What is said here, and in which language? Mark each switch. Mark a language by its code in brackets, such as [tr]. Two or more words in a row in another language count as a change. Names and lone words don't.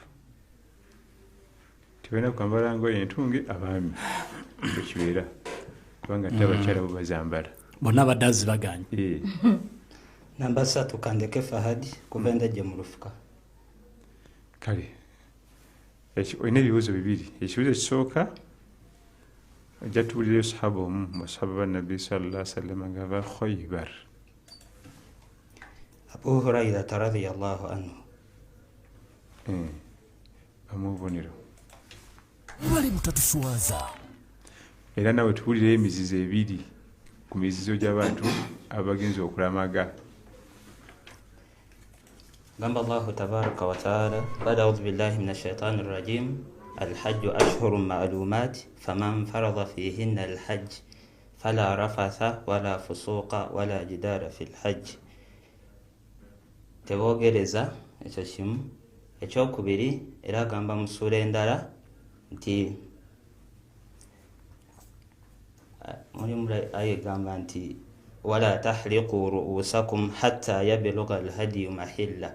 [lg] Tebalina kwambala ngoye entunge abaami ekibeera kubanga te abakyala bo bazambala bonna baddazi baganye. Namba 3 Kandeke Fahadi kuva Endejje mu Lufuka. Kale olina ebibuuzo 2. Ekibuuzo ekisooka ojja tubulireyo sahaba omu mu basahaba ba Nabbi [ar] صلى الله عليه وسلم [lg] ng'ava Khaybar. [ar] Abu Hurairah رضي الله عنه. [lg] Bamubonero. Bali mutatuswaza. Era nawe tubulireyo emizizo 2 ku mizizo gy'abantu abagenzi okulamaga. [ar] قال الله تبارك وتعالى بعد أعوذ بالله من الشيطان الرجيم الحج أشهر معلومات فمن فرض فيهن الحج فلا رفث ولا فسوق ولا جدال في الحج. [lg] tebogereza ekyo kimu. Ekyokubiri era agamba mu ssuula endala nti mulimu aya egamba nti [ar] ولا تحلقوا رؤوسكم حتى يبلغ الهدي محله.